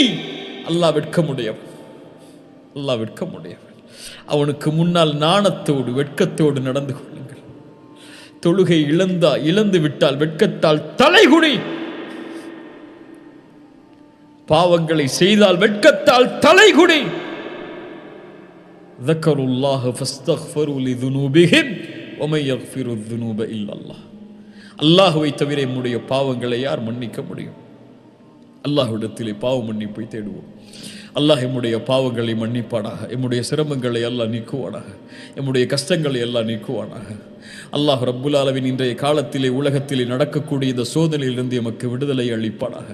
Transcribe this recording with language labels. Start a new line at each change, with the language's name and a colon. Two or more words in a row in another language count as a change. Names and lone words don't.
Tamil: அல்லாஹ் வெட்கமுடையவன், அல்லாஹ் வெட்கமுடையவன். அவனுக்கு முன்னால் நாணத்தோடு வெட்கத்தோடு நடந்து கொள்ளுங்கள். தொழுகை இழந்து விட்டால் வெட்கத்தால் தலைகுனி. பாவங்களை செய்தால் வெட்கத்தால் தலைகுனி.
Arabic: ذكروا الله فاستغفروا لذنوبهم ومن يغفر الذنوب الا الله.
Tamil: அல்லாஹ்வை தவிர நம்முடைய பாவங்களை யார் மன்னிக்க முடியும்? அல்லாஹ்விடத்திலே பாவ மன்னிப்பை தேடுவோம். அல்லாஹ் நம்முடைய பாவங்களை மன்னிப்பானாக, நம்முடைய சிரமங்களை எல்லாம் நீக்குவானாக, நம்முடைய கஷ்டங்களை எல்லாம் நீக்குவானாக.
Arabic: الله رب العالمين
Tamil: இன்றைய காலத்திலே உலகத்திலே நடக்கக்கூடிய இந்த சோதனையிலிருந்து எமக்கு விடுதலை அளிப்பானாக.